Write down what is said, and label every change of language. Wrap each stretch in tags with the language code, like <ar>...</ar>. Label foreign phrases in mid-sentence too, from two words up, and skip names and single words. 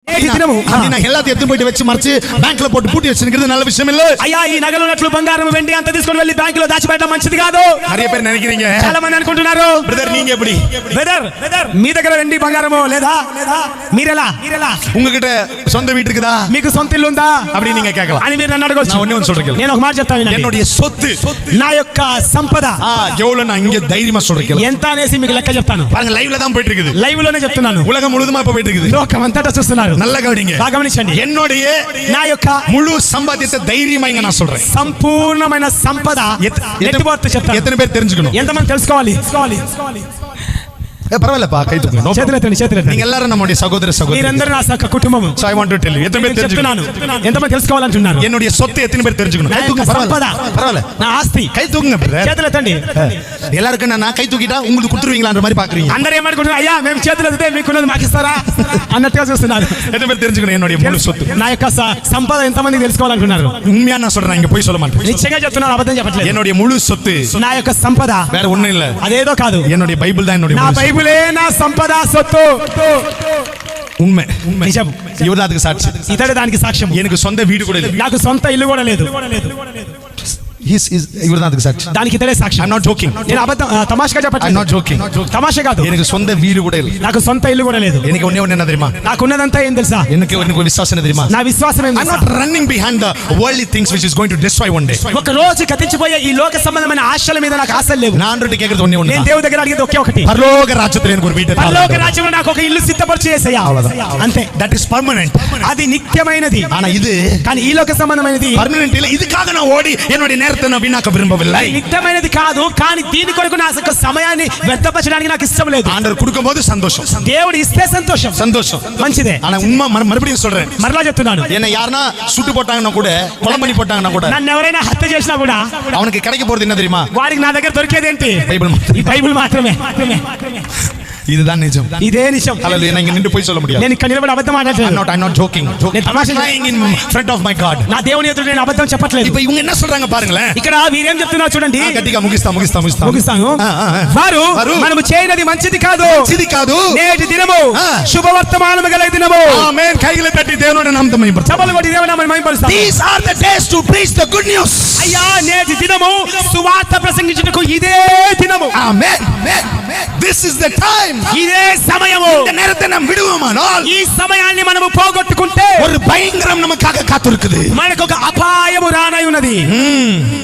<ta>எல்லாத்தையும் எடுத்து போயிட்டு வச்சு மறைச்சு பேங்க்ல போட்டு பூட்டி வச்சிருக்கிறது நல்ல விஷயம் இல்ல.</ta> <te>అయ్యా ఈ నగలు ఉన్నట్లు బంగారం వెండి అంత తీసుకొని వెళ్ళి బ్యాంక్ లో దాచిపెట్టడం మంచిది కాదు.</te> <ta>நிறைய பேர் நினைக்கிறீங்க,</ta> <te>చాలా మంది అనుకుంటున్నారు.</te> <ta>బ్రదర్ நீங்க எப்படி</ta> <te>బ్రదర్ మీ దగ్గర వెండి బంగారమో లేదా? మీరెలా</te> <ta>உங்ககிட்ட சொந்த வீடு இருக்குதா,</ta> <te>మీకు సొంత ఇల్లు ఉందా</te> <ta>அப்படி நீங்க கேட்கலாம்.</ta> <te>అని మీరు నన్ను అడగొచ్చు.</te> <ta>நான் ஒண்ணே சொல்றேன்,</ta> <te>నేను ఒక మాట చెప్తాను.</te> <ta>என்னுடைய சொத்து,</ta> <te>నా యొక్క సంపద</te> <ta>எவ்வளவு நான் இங்க தைரியமா சொல்றேன்.</ta> <te>ఎంత అనేసి మీకు లెక్క చెప్తాను.</te> <ta>பாருங்க, லைவ்ல தான் போயிட்டு இருக்குது.</ta> <te>లైవ్ లోనే చెప్తున్నాను.</te> <ta>உலகம் முழுதுமா இப்ப போயிட்டு இருக்குது.</ta> <te>లోకం అంతటా చూస్తున్నారు.</te> <ta>நல்ல கவனிங்க,</ta> <te>బాగా గమనించండి.</te> <ta>என்னுடைய</ta> <te>నా యొక్క</te> <ta>முழு சம்பாத்தியத்தை தைரியமா இங்க நான் சொல்றேன்.</ta> <te>సంపూర్ణమైన సంపద నెట్టిపోతు చెప్తాను.</te> <ta>எத்தனை பேர் தெரிஞ்சுக்கணும்?</ta> <te>ఎంతమంది తెలుసుకోవాలి?</te> <ta>பரவாயில்லப்பா, கை தூக்குங்க.</ta> <te>చేతులెత్తండి.</te> <ta>நீங்க எல்லாரும் நம்முடைய சகோதர சகோதரி,</ta> <te>మీరందరూ నా సక్క కుటుంబము.</te> <en>So I want to tell you,</en> <ta>எத்தனை பேர் தெரிஞ்சுக்கணும்?</ta> <te>ఎంతమంది తెలుసుకోవాలంటున్నారు?</te> <ta>என்னுடைய சொத்து எத்தனை பேர் தெரிஞ்சுக்கணும்?</ta> <te>నా</te> <ta>கை</ta> <te>యొక్క</te> <ta>தூக்குங்க.</ta> <te>సంపద,</te> <ta>பரவாயில்ல,</ta> <te>నా ఆస్తి.</te> <ta>கை தூக்குங்க பிரதர்.</ta> <te>చేతులెత్తండి.</te> <ta>எல்லாருக்கும் நான் கை தூக்கிட்டா உங்களுக்கு கொடுத்துருவீங்களான்ற மாதிரி பாக்குறீங்க.</ta> <te>అందరూ ఏమనుకుంటున్నారు? అయ్యా మేము చేతులు ఎత్తితే మీకున్నది మాకు ఇస్తారా అన్నట్టుగా చూస్తున్నారు.</te> <ta>எத்தனை பேர் தெரிஞ்சுக்கணும் என்னுடைய முழு சொத்து?</ta> <te>నా యొక్క సంపద ఎంతమంది తెలుసుకోవాలనుకున్నారు?</te> <ta>உண்மையா நான் சொல்றேன், இங்க போய் சொல்ல மாட்டேன்.</ta> <te>నిశ్చయంగా చెప్తున్నాను, అబద్ధం చెప్పట్లేదు.</te> <ta>என்னுடைய முழு சொத்து,</ta> <te>నా యొక్క సంపద</te> <ta>வேற ஒண்ணும் இல்ல,</ta> <te>అదేదో కాదు.</te> <ta>என்னுடைய பைபிள் தான் என்னுடைய</ta> <te>నా</te> <ta>முழு சொத்து.</ta> <te>బైబిలే నా సంపద, సొత్తు.</te> <ta>உண்மை</ta> <te>నిజం.</te> <ta>இவர் அதுக்கு சாட்சி.</ta> <te>ఇతడు దానికి సాక్ష్యం.</te> <ta>எனக்கு சொந்த வீடு கூட இல்ல,</ta> <te>నాకు సొంత ఇల్లు కూడా లేదు.</te> <ta>இவர் தான் அதுக்கு சாட்சி.</ta> <te>దానికి ఇతడే సాక్ష్యం.</te> <en>I'm not joking.</en> <te>నేను అబద్ధం తమాషగా</te> <en>I'm</en> <te>చెప్పట్లేదు.</te> <en>not joking.</en> <te>తమాషా కాదు.</te> <ta>எனக்கு சொந்த வீடு கூட இல்ல,</ta> <te>నాకు సొంత ఇల్లు కూడా లేదు.</te> <ta>எனக்கு ஒண்ணே ஒண்ணு என்ன தெரியுமா?</ta> <te>నాకున్నదంతా ఏం తెలుసా?</te> <ta>எனக்கு ஒரு விசுவாசம் என்ன தெரியுமா?</ta> <te>నా విశ్వాసం ఏం</te> <en>I'm</en> <te>తెలుసా?</te> <en>not running behind the worldly things which is going to destroy one day.</en> <te>ఒక రోజు గతించిపోయే ఈ లోక సంబంధమైన ఆశల మీద నాకు ఆశలు లేవు.</te> <ta>நான் ஆண்டவர்ட்ட கேக்குறது ஒண்ணே ஒண்ணு.</ta> <te>నేను దేవుడి దగ్గర అడిగేది ఒకే ఒకటి.</te> <ta>பரலோக ராஜ்யத்துல எனக்கு ஒரு வீடு இருக்கு.</ta> <te>పరలోక రాజ్యంలో నాకు ఒక ఇల్లు సిద్ధపరిచి యేసయ్యా. అంతే.</te> <en>That is permanent.</en> <te>అది నిత్యమైనది.</te> <ta>ஆனா இது</ta> <te>కానీ ఈ లోక సంబంధమైనది</te> <ta>permanent இல்ல. இதுக்காக நான் ஓடி என்னுடைய நேரத்தை நான் வீணாக்க விரும்பவில்லை.</ta> <te>నిత్యమైనది కాదు, కానీ దీని కొరకు నా సమయాన్ని వ్యర్థపరచడానికి నాకు ఇష్టం లేదు.</te> <ta>ஆண்டவர் கொடுக்கும்போது சந்தோஷம்,</ta> <te>దేవుడు ఇస్తే సంతోషం,</te> <ta>சந்தோஷம்</ta> <te>మంచిదే.</te> <ta>ஆனா உண்மை மறுபடியும் சொல்றேன்,</ta> <te>మరలా చెప్తున్నాను,</te> <ta>என்ன யாருன்னா சுட்டு போட்டாங்கன்னா கூட, கொலை பண்ணி போட்டாங்கன்னா கூட,</ta> <te>నన్ను ఎవరైనా హత్య చేసినా కూడా</te> <ta>அவனுக்கு கிடைக்க போறது என்ன தெரியுமா?</ta> <te>వారికి నా దగ్గర దొరికేది ఏంటి? బైబిల్. ఈ బైబిల్ మాత్రమే.</te> <ta>இதுதான் நிஜம்.</ta> <te>ఇదే నిజం. హల్లెలూయా. నేను నిన్ను పోయి</te> <ta>சொல்ல முடியாது.</ta> <te>నేను ఇక్కడ నిలబడి అబద్ధం మాట్లాడలేదు.</te> <en>I'm not joking.</en> <te>నేను తమాషా</te> <en>lying in front of my God.</en> <te>నా దేవుని ఎదుట నేను అబద్ధం చెప్పట్లేదు.</te> <ta>இப்போ இவங்க என்ன சொல்றாங்க பாருங்களேன்.</ta> <te>ఇక్కడ వీరేం చెప్తున్నారు చూడండి. గట్టిగా ముగిస్తాను. వారు మనము చేయనది మంచిది కాదు, నేటి దినము శుభవర్తమానము గల దినము. ఆమేన్. కైగల తట్టి దేవుని నామముతో మహిమపరచు. చప్పట్లు కొట్టి దేవుని నామమును మహిమపరుస్తాం.</te> <en>These are the days to preach the good news.</en> <te>అయ్యా, నేటి దినము సువార్త ప్రసంగించుటకు ఇదే దినము. ఆమేన్.</te> <en>This is the time.</en> <te>ఇదే సమయము.</te> <ta>இந்த நேரத்தை நாம் விடுவோமானால்,</ta> <te>ఈ సమయాన్ని మనము పోగొట్టుకుంటే</te> <ta>ஒரு பயங்கரம் நமக்காக காத்திருக்குது.</ta> <te>మనకు ఒక అపాయము రానై ఉన్నది.</te>